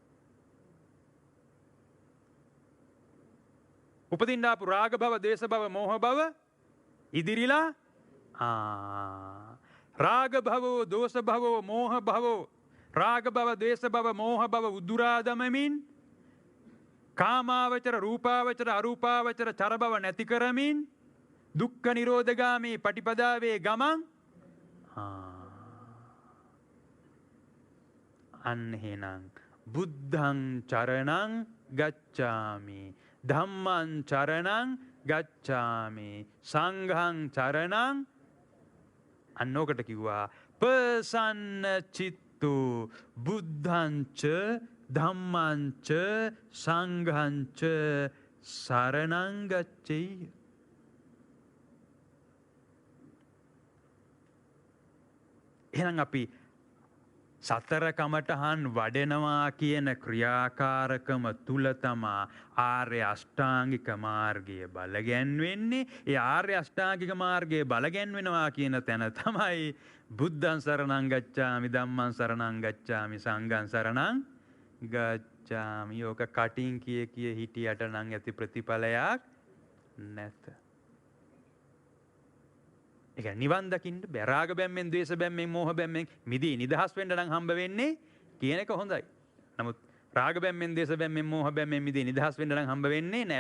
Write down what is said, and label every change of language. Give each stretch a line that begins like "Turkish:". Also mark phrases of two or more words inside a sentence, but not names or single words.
Sinhala: උපදින්න ආපු රාග භව, ද්වේෂ භව, මෝහ භව ඉදිරිලා
Pali: රාග භවෝ, දෝෂ භවෝ, මෝහ භවෝ,
Sinhala: රාග භව, ද්වේෂ භව, මෝහ භව උදුරා දමමින් කාමාවචර රූපාවචර අරූපාවචර චර බව නැති කරමින් දුක්ඛ නිරෝධගාමී පටිපදාවේ ගමන් අන්න එහෙනම්
Pali: බුද්ධං චරණං ගච්ඡාමි, ධම්මං චරණං ගච්ඡාමි, සංඝං චරණං
Sinhala: අන්නෝකට කිව්වා
Pali: පසන්න චිත්තු බුද්ධං ච ධම්මං ච සංඝං ච සරණං ගච්ඡේය.
Sinhala: එහෙනම් අපි සතර කමඨහන් වඩනවා කියන ක්‍රියාකාරකම තුල තමා ආර්ය අෂ්ටාංගික මාර්ගය බලගැන්වෙන්නේ. ඒ ආර්ය අෂ්ටාංගික මාර්ගයේ බලගැන්වෙනවා කියන තැන තමයි
Pali: බුද්ධං සරණං ගච්ඡාමි, ධම්මං සරණං ගච්ඡාමි, සංඝං සරණං ගච්ඡාමි.
Sinhala: යෝක කටින් කිය හිටියට නම් ඇති ප්‍රතිඵලයක් නැත. ඒක නිවන් දකින්න බෑ. රාග බැම්මෙන්, ද්වේෂ බැම්මෙන්, මෝහ බැම්මෙන් මිදී නිදහස් වෙන්න නම් හම්බ වෙන්නේ කියන එක හොඳයි. නමුත් රාග බැම්මෙන්, ද්වේෂ බැම්මෙන්, මෝහ බැම්මෙන් මිදී නිදහස් වෙන්න නම් හම්බ වෙන්නේ නෑ.